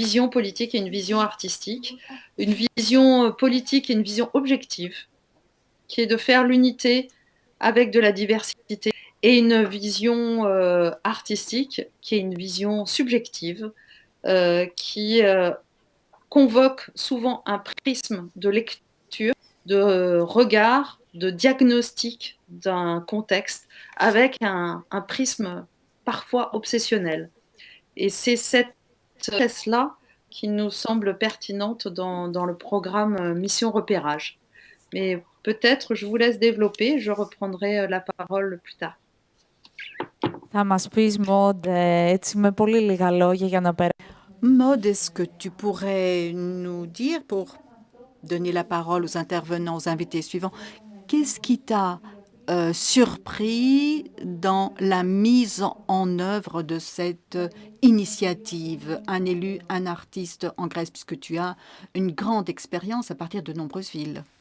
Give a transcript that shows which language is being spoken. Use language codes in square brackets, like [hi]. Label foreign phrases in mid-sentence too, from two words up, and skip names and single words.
[fr] vision politique et une vision artistique, une vision politique et une vision objective, qui est de faire l'unité avec de la diversité, et une vision artistique, qui est une vision subjective, qui convoque souvent un prisme de lecture, de regard, de diagnostic d'un contexte, avec un prisme parfois obsessionnel. Et c'est cette thèse-là qui nous semble pertinente dans le programme Mission Repérage. Mais peut-être je vous laisse développer, je reprendrai la parole plus tard. [el] Θα μας πεις, Maud, έτσι με πολύ λίγα λόγια για να περάσουμε. [fr] Maud, est-ce que tu pourrais nous dire, pour donner la parole aux intervenants, aux invités suivants, qu'est-ce qui t'a surpris dans la mise en œuvre de cette initiative? Un élu, un artiste en Grèce, puisque tu as une grande expérience à partir de nombreuses villes.